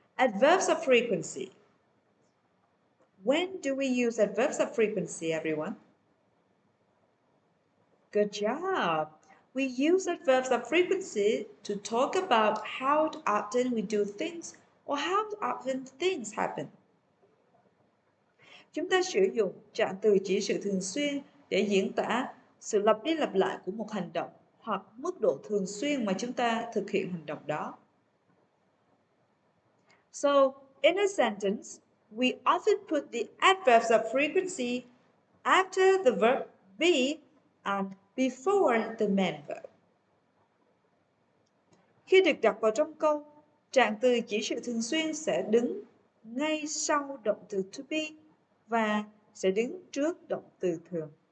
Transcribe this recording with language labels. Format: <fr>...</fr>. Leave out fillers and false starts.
<en>Adverbs of frequency. When do we use adverbs of frequency, everyone? Good job. We use adverbs of frequency to talk about how often we do things or how often things happen.</en> <vi>Chúng ta sử dụng trạng từ chỉ sự thường xuyên để diễn tả sự lặp đi lặp lại của một hành động hoặc mức độ thường xuyên mà chúng ta thực hiện hành động đó.</vi> <en>So, in a sentence, we often put the adverbs of frequency after the verb be and before the main verb.</en> <vi>Khi được đặt vào trong câu, trạng từ chỉ sự thường xuyên sẽ đứng ngay sau động từ to be và sẽ đứng trước động từ thường.</vi>